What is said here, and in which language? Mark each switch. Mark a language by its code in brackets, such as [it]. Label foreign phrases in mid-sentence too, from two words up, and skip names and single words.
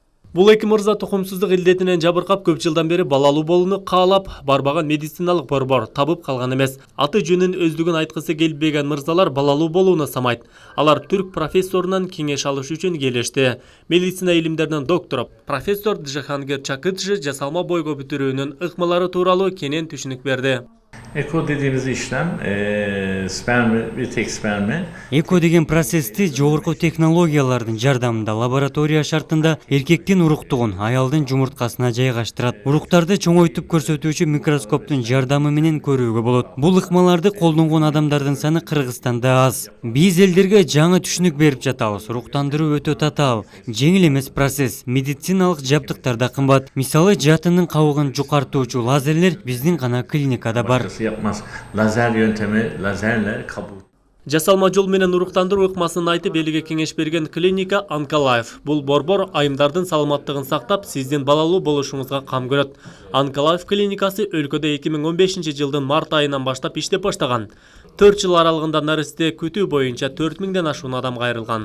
[ky] Бул эки мырза тукумсуздук илдетинен жабыркап көп жылдан бери балалуу болууну каалап барбаган медициналык борбор табып калган эмес. Аты жөнүн өздүгүн айткысы келбеген мырзалар балалуу болууну самайт. Алар түрк профессорунан кеңеш алыш үчүн келишти. Медицина илимдеринин доктору профессор Джахангир Чакытжы жасалма бойго бүтүрүүнүн ыкмалары тууралуу кенен түшүнүк берди. [tr] Eko dediğimiz işlem bir tek spermi. [ky] Эко деген процессти жогорку технологиялардын жардамында лаборатория шартында эркектин уруктугун аялдын жумурткасына жайгаштырат. Уруктарды чоңойтуп көрсөтүүчү микроскоптун жардамы менен көрүүгө болот. Бул ыкмаларды колдонгон адамдардын саны Кыргызстанда аз. Биз элдерге жаңы түшүнүк берип жатабыз. Уруктандыруу өтө татаал, жеңил эмес процесс. Медициналык жабдыктар да кымбат. Мисалы, жатынын кабыгын жукартуучу лазерлер биздин гана клиникада бар. [tr] Yapmaz. Lazer yöntemi, lazerle kabul. [ky] Жасалма жол менен уруктандыруу ыкмасын айтып элге кеңеш берген клиника Онколайф. Бул борбор айымдардын саламаттыгын сактап, сиздин балалуу болушуңузга кам көрөт. Онколайф клиникасы өлкөдө 2015 жылдын март айынан баштап иштеп баштаган. 4 жыл аралыгында нарасте күтүү боюнча 4000ден ашуун адам кайрылган.